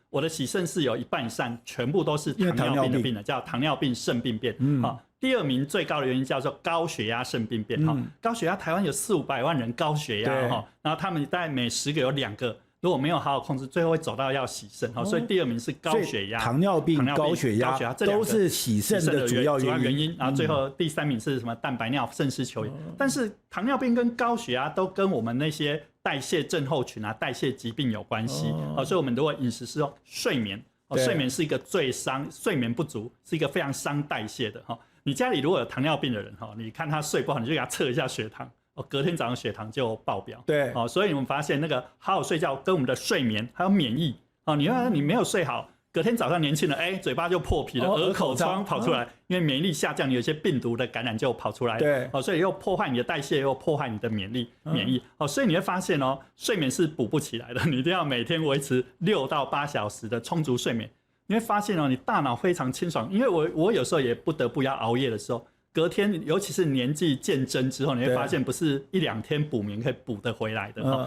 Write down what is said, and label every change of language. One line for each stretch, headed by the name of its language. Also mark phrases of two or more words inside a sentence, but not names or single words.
Chinese: 我的洗腎室有1半以上全部都是糖尿病的病人，叫糖尿病腎病變。第2名最高的原因叫做高血壓腎病變。高血壓台灣有400-500萬人高血壓然後他們大概每10個有2個。如果沒有好好控制，最後會走到要洗腎。所以第2名是高血壓、糖尿病、高血壓都是洗腎的主要原因。然后最後第3名是什麼？蛋白尿、腎丝球炎。但是糖尿病跟高血壓都跟我们那些代謝症候群啊、代謝疾病有關係。所以我們如果飲食是睡眠，睡眠是一個最傷，睡眠不足是一個非常傷代謝的。你家裡如果有糖尿病的人，你看他睡不好，你就給他測一下血糖。隔天早上血糖就爆表，對，所以我們發現那個好好睡覺跟我們的睡眠還有免疫，你沒有睡好，隔天早上年輕人嘴巴就破皮了，耳口瘡跑出來，因為免疫力下降，你有些病毒的感染就跑出來了，對，所以又破壞你的代謝，又破壞你的免疫，所以你會發現睡眠是補不起來的，你一定要每天維持6到8小時的充足睡眠，你會發現你大腦非常清爽，因為我有時候也不得不要熬夜的時候。隔天，尤其是年紀漸增之後，你會發現不是1、2天補眠可以補得回來的。